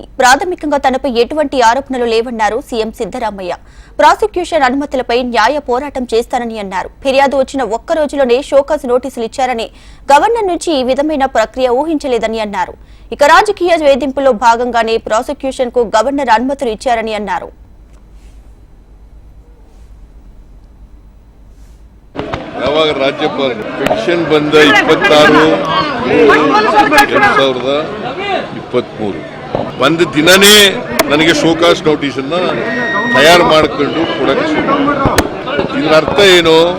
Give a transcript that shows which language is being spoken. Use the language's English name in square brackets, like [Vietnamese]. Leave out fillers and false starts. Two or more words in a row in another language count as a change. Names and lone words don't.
[Telugu] ప్రాథమికంగా తనపై ఎటువంటి ఆరోపణలు లేవన్నారు సీఎం సిద్దరామయ్య. ప్రాసిక్యూషన్ అనుమతులపై న్యాయ పోరాటం చేస్తానని అన్నారు. ఫిర్యాదు వచ్చిన ఒక్క రోజులోనే [English] showcause notices [Telugu] ఇచ్చారని, గవర్నర్ నుంచి ఈ విధమైన ప్రక్రియ ఊహించలేదని అన్నారు. ఇక రాజకీయ వేధింపులో భాగంగానే ప్రాసిక్యూషన్ కు గవర్నర్ అనుమతులు ఇచ్చారని అన్నారు. [Kannada] ಯಾವಾಗ ರಾಜ್ಯಪಾಲ ಪೆಟಿಷನ್ ಬಂದ 26/2023 ಒಂದು ದಿನನೇ ನನಗೆ [English] showcause notice [Kannada] ಅನ್ನ ತಯಾರು ಮಾಡಿಕೊಂಡು ಕೊಡಕ್ಕೆ ಇದರ ಅರ್ಥ ಏನು?